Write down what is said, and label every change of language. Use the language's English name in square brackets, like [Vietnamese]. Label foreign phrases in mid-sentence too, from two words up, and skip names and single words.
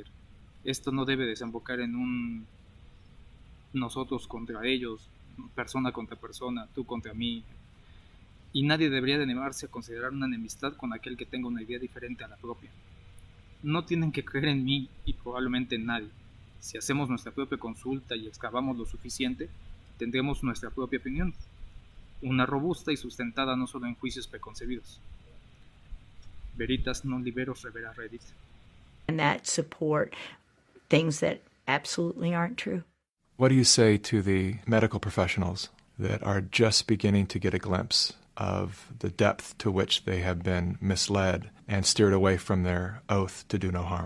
[Spanish] Esto no debe desembocar en un nosotros contra ellos, persona contra persona, tú contra mí, y nadie debería de animarse a considerar una enemistad con aquel que tenga una idea diferente a la propia. No tienen que creer en mí y probablemente en nadie. Si hacemos nuestra propia consulta y excavamos lo suficiente, tendremos nuestra propia opinión, una robusta y sustentada no solo en juicios preconcebidos. [Latin] Veritas non liberos revera redit. [English] And that support things that absolutely aren't true. What do you say to the medical professionals that are just beginning to get a glimpse of the depth to which they have been misled and steered away from their oath to do no harm?